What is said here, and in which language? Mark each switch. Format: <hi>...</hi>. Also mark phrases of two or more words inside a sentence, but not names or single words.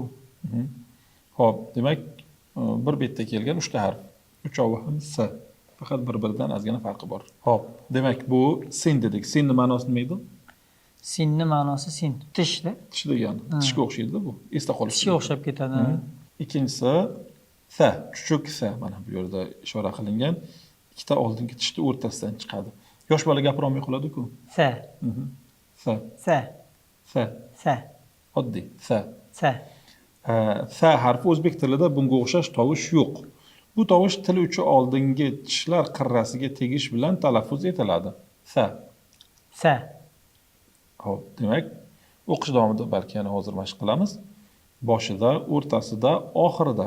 <uz>Xo'p, demak, bir betda kelgan 3 ta harf. Uchovi ham s. Faqat bir-biridan ozgina farqi bor. Xo'p, demak bu sin dedik. Sinning ma'nosi nima edi? Sinni ma'nosi sin, tishda. Tish degani. Tishga o'xshaydi bu. Esda qolish. Tishga o'xshab ketadi. Ikkinchisi sa, chuchuk sa. Mana bu yerda ishora qilingan. Ikkita oldingi tishni o'rtasidan chiqadi. Yosh bola gapira olmay qoladi-ku. Sa, Sa, sa, sa. sa, Oddiy sa. sa. Sa harfi o'zbek tilida bunga o'xshash tovush yo'q. Bu tovush til uchi oldingi tishlar qirrasiga tegish bilan talaffuz etiladi. Sa. Sa. Xo'p, demak, o'qish davomida balki yana hozir mashq qilamiz. Boshida, o'rtasida, oxirida.</uz>